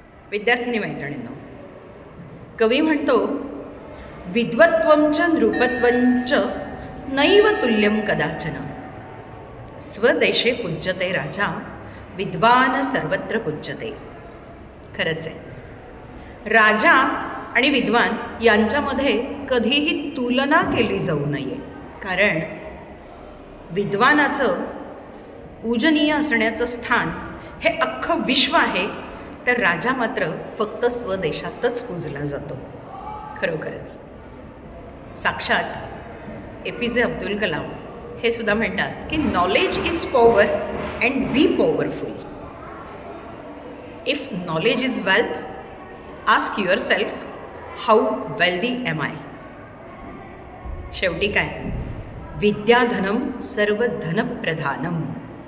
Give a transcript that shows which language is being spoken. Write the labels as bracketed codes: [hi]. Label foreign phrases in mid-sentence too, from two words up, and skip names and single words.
[mr] विद्यार्थिनी मैत्रिणींनो, कवी म्हणतो, [sa] विद्वत्वं च नृपत्वं च नैव तुल्यं कदाचन, स्वदेशे पूज्यते राजा, विद्वान सर्वत्र पूज्यते. [mr] खरंच आहे, राजा आणि विद्वान यांच्यामध्ये कधीही तुलना केली जाऊ नये. कारण विद्वानाचं पूजनीय असण्याचं स्थान हे अख्खं विश्व आहे, तर राजा मात्र फक्त स्वदेशातच पूजला जातो. खरोखरच साक्षात APJ अब्दुल कलाम हे सुद्धा म्हणतात की [en] knowledge is power and be powerful. If knowledge is wealth, ask yourself how wealthy am I. [mr] शेवटी काय, [sa] विद्याधनम सर्व धनप्रधानम.